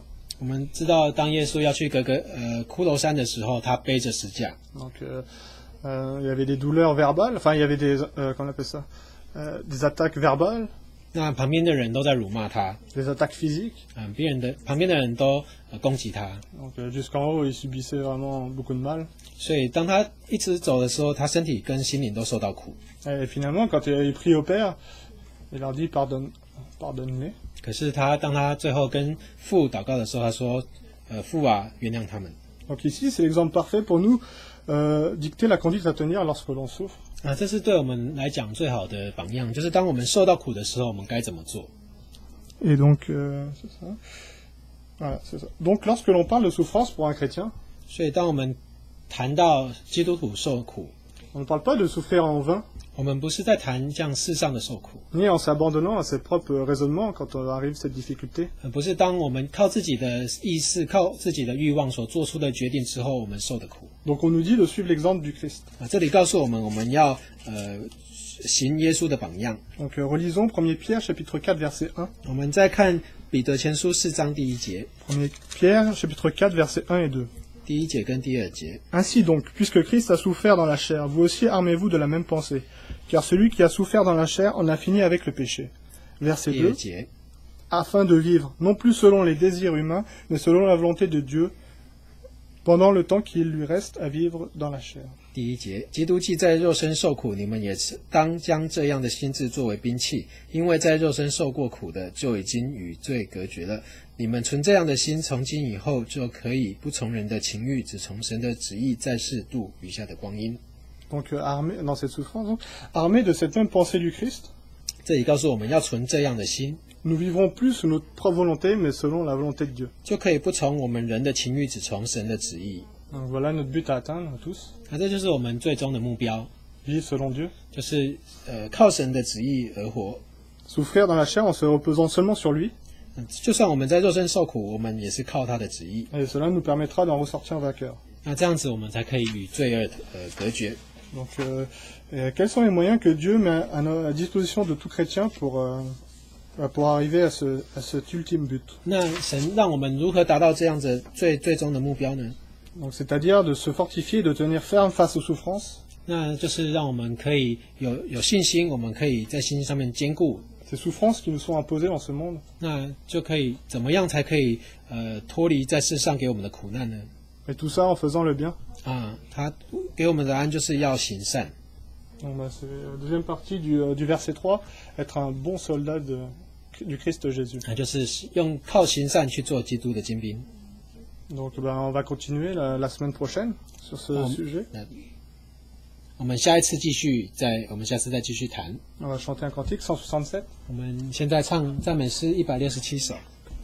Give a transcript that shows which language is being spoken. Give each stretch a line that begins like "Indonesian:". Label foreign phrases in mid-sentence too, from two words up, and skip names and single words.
Chinese: 我们知道，当耶稣要去骷髅山的时候，他背着十架。
French: Donc il y avait des douleurs verbales, enfin il y avait des comment on appelle ça, des attaques verbales.
Chinese: 那旁边的人都在辱骂他。
French: Des attaques physiques.
Chinese: 旁边的人都攻击他。
French: Donc jusqu'en haut, il subissait vraiment beaucoup de mal.
Chinese: 所以当他一直走的时候，他身体跟心灵都受到苦。
French: Et finalement, quand il prie au Père, il leur dit pardonne-les.
Chinese: 可是当他最后跟父祷告的时候，他说：“父啊，原谅他们。”
French: Donc ici, c'est l'exemple parfait pour nous dicter la conduite à tenir lorsque l'on souffre.
Chinese: 这是对我们来讲最好的榜样，就是当我们受到苦的时候，我们该怎么做。
French: Et donc, c'est ça. Voilà, c'est ça. Donc, lorsque l'on parle de souffrance pour un chrétien,
Chinese: 所以当我们谈到基督徒受苦，
French: on ne parle pas de souffrir en vain,
Chinese: 我们不是在谈这样世上的受苦，
French: ni en s'abandonnant à ses propres raisonnements quand arrive cette difficulté.
Chinese: 不是当我们靠自己的意识、靠自己的欲望所做出的决定之后，我们受的苦。
French: Donc, on nous dit de suivre l'exemple du Christ.
Chinese: 这里告诉我们，我们要行耶稣的榜样。
French: Donc, relisons 1 Pierre chapitre 4 verset 1.
Chinese: 我们再看彼得前书4章第1节。
French: 1 Pierre chapitre 4 verset 1 et 2.
Chinese: 第1节跟第2节。
French: Ainsi donc, puisque Christ a souffert dans la chair, vous aussi armez-vous de la même pensée, car celui qui a souffert dans la chair en a fini avec le péché. Verset 2.
Chinese: 节。
French: Afin de vivre, non plus selon les désirs humains, mais selon la volonté de Dieu, pendant le temps qu'il lui reste à vivre dans la chair.
Chinese: 第1节，基督既在肉身受苦，你们也当将这样的心志作为兵器，因为在肉身受过苦的，就已经与罪隔绝了。你们存这样的心，从今以后就可以不从人的情欲，只从神的旨意，在世度余下的光阴。
French: Donc armé dans cette souffrance, donc, armé de cette même pensée du Christ,
Chinese: 这里告诉我们要存这样的心，
French: nous vivrons plus sous notre propre volonté, mais selon la volonté de Dieu.
Chinese: 就可以不从我们人的情欲，只从神的旨意。
French: Donc voilà notre but à atteindre tous,
Chinese: 这就是我们最终的目标，
French: vivre selon Dieu.
Chinese: 就是靠神的旨意而活。
French: Souffrir dans la chair en se reposant seulement sur lui,
Chinese: 就算我们在肉身受苦，我们也是靠他的旨意。
French: et cela nous permettra d'en ressortir vainqueurs.
Chinese: 那这样子，我们才可以与罪恶隔绝。
French: Donc quels sont les moyens que Dieu met à disposition de tout chrétien pour arriver à cet ultime but?
Chinese: 那神让我们如何达到这样子最终的目标呢？
French: Donc, c'est-à-dire de se fortifier, de tenir ferme face aux souffrances.
Chinese: 那就是让我们可以有信心，我们可以在信心上面坚固。
French: Ces souffrances qui nous sont imposées dans ce monde.
Chinese: 那就可以怎么样才可以脱离在世上给我们的苦难呢？
French: Et tout ça en faisant le bien.
Chinese: 他给我们的答案就是要行善。
French: Donc, c'est la deuxième partie du verset 3, être un bon soldat du Christ Jésus.
Chinese: 那就是靠行善去做基督的精兵。
French: Donc, on va continuer la semaine prochaine sur ce sujet.
Chinese: 我们下次再继续谈。
French: On va chanter un cantique 167.
Chinese: 我们现在唱赞美诗167首。